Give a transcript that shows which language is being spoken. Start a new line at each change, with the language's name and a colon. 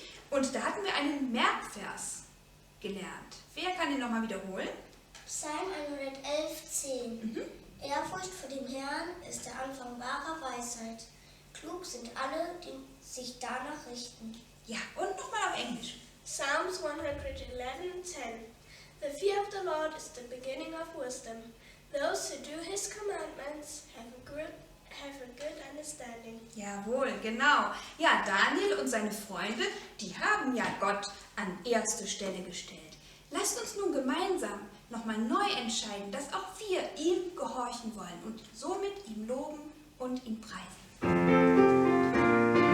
German: Und da hatten wir einen Merkvers gelernt. Wer kann den nochmal wiederholen? Psalm 111,10. Ehrfurcht vor dem Herrn ist der Anfang wahrer Weisheit. Klug sind alle, die sich danach richten. Ja, und nochmal auf Englisch.
English: Psalms 111:10. The fear of the Lord is the beginning of wisdom. Those who do his commandments have a good understanding.
German: Jawohl, genau. Ja, Daniel und seine Freunde, die haben ja Gott an erste Stelle gestellt. Lasst uns nun gemeinsam nochmal neu entscheiden, dass auch wir ihm gehorchen wollen und somit ihm loben und ihn preisen.